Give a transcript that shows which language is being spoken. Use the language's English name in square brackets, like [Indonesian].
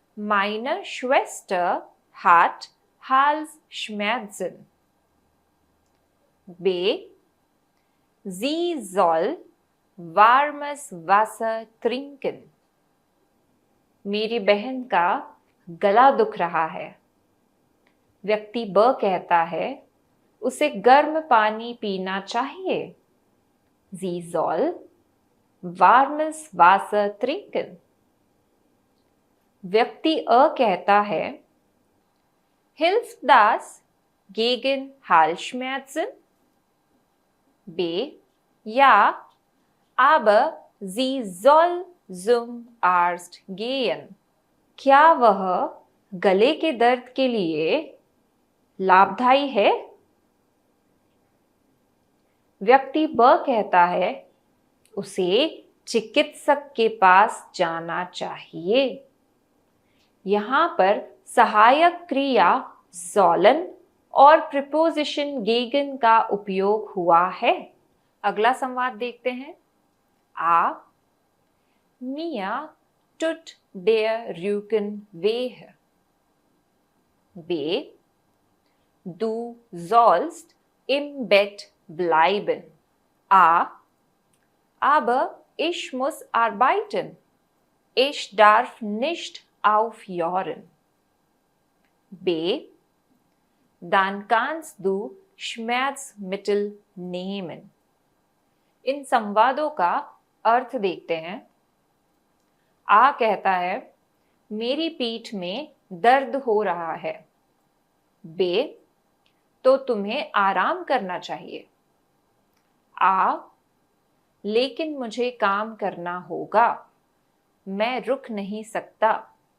[German] Meine Schwester hat Halsschmerzen. B. Sie soll warmes Wasser trinken. [Hindi] मेरी बहन का गला दुख रहा है। व्यक्ति ब कहता है, उसे गर्म पानी पीना चाहिए। [German] Sie soll warmes Wasser trinken. [Hindi] व्यक्ति अ कहता है, [German] Hilft das gegen Halsschmerzen? B. Ja, aber sie soll zum Arzt gehen. [Hindi] क्या वह गले के दर्द के लिए लाभदायी है? व्यक्ति ब कहता है, उसे चिकित्सक के पास जाना चाहिए। यहां पर सहायक क्रिया sollen और प्रीपोजिशन gegen का उपयोग हुआ है। अगला संवाद देखते हैं। [German] A. Mir tut der Rücken weh. B. Du sollst im Bett bleiben. A. Aber ich muss arbeiten. Ich darf nicht aufhören. B. Dann kannst du Schmerzmittel nehmen. [Hindi] इन संवादों का अर्थ देखते हैं। आ कहता है, मेरी पीठ में दर्द हो रहा है। बे, तो तुम्हें आराम करना चाहिए। आ, लेकिन मुझे काम करना होगा, मैं रुक नहीं सकता।